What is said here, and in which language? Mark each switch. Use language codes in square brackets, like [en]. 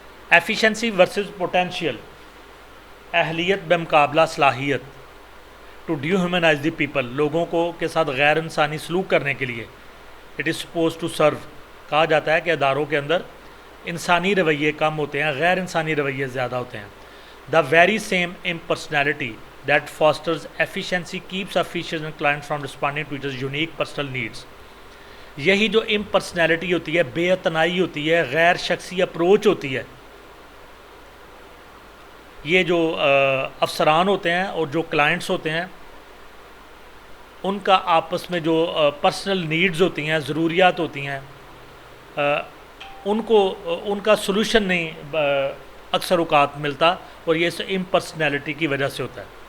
[en] efficiency versus potential, [ur] اہلیت بمقابلہ صلاحیت. [en] to dehumanize the people, [ur] لوگوں کو کے ساتھ غیر انسانی سلوک کرنے کے لیے. [en] it is suppose to serve, [ur] کہا جاتا ہے کہ اداروں کے اندر انسانی رویے کم ہوتے ہیں، غیر انسانی رویے زیادہ ہوتے ہیں. [en] The very same impersonality that fosters efficiency keeps officials and clients from responding to its unique personal needs. [ur] یہی جو امپرسنالٹی ہوتی ہے، بے اتنائی ہوتی ہے، غیر شخصی اپروچ ہوتی ہے، یہ جو افسران ہوتے ہیں اور جو کلائنٹس ہوتے ہیں ان کا آپس میں جو پرسنل نیڈز ہوتی ہیں، ضروریات ہوتی ہیں، ان کا سلوشن نہیں اکثر اوقات ملتا، اور یہ امپرسنالٹی کی وجہ سے ہوتا ہے.